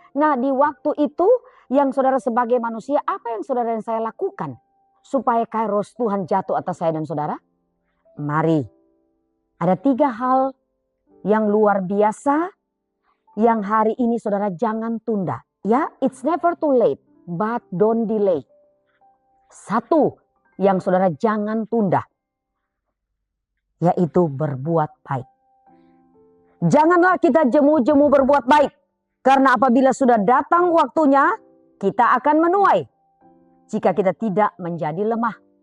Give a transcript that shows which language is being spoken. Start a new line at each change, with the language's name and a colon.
Indonesian: Nah, di waktu itu yang saudara sebagai manusia, apa yang saudara dan saya lakukan supaya kairos Tuhan jatuh atas saya dan saudara? Mari, ada 3 hal yang luar biasa yang hari ini saudara jangan tunda.
English: Ya, it's never too late, but don't delay.
Indonesian: 1 yang saudara jangan tunda, yaitu berbuat baik. Janganlah kita jemu-jemu berbuat baik. Karena apabila sudah datang waktunya, kita akan menuai. Jika kita tidak menjadi lemah.